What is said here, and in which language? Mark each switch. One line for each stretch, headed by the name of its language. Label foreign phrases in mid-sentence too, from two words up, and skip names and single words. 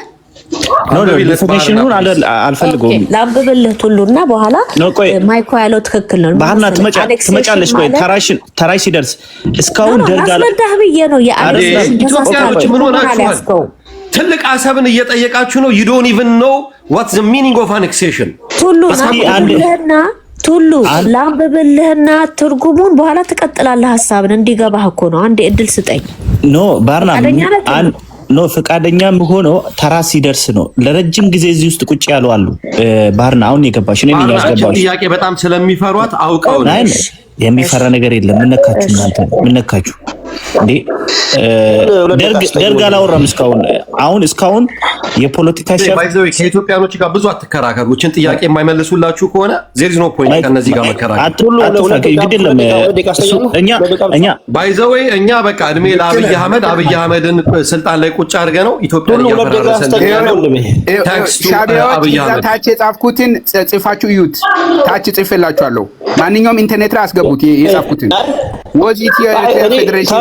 Amharic: ዴፊኒሽኑን አልፈልገውም። ላንብብልህ ሁሉና በኋላ ማይኮ ያለው ትክክል ነው። ባህና ትመጫለሽ። ቆይ ተራሽ ሲደርስ እስካሁን ደርጋለ አስመዳህ ብዬ ነው የአኔክሴሽን ኢትዮጵያኖች ምን ሆናችኋል? ትልቅ አሰብን እየጠየቃችሁ ነው።
English: you don't even know what's the meaning of annexation
Amharic: ቱሉ ላንብብልህና ትርጉሙን በኋላ ትቀጥላለህ። ሐሳብን እንዲገባህ እኮ ነው። አንዴ እድል ስጠኝ። ፈቃደኛም ሆኖ ተራ ሲደርስ ነው። ለረጅም ጊዜ እዚህ ውስጥ ቁጭ ያሉ አሉ። ባህርና አሁን የገባሽ እኔ ነኝ ያስገባሽ። ጥያቄ በጣም ስለሚፈሯት አውቀው ነው። የሚፈራ ነገር የለም። ምነካችሁ እናንተ ምነካችሁ እንዴ? ደርግ አላወራም እስካሁን። አሁን እስካሁን የፖለቲካ ከኢትዮጵያኖች ጋር ብዙ አትከራከሩ። እችን ጥያቄ የማይመልሱላችሁ ከሆነ
English: there is no point
Amharic: ከነዚህ ጋር መከራከር። እኛ በቃ እድሜ ለአብይ አህመድን ስልጣን ላይ ቁጭ አድርገ ነው ኢትዮጵያን እያፈራረሰን ያለው። ታች የጻፍኩትን ጽፋችሁ እዩት። ታች ጽፌላችኋለሁ። ማንኛውም ኢንተርኔት ላይ አስገቡት የጻፍኩትን ወዚት የፌዴሬሽን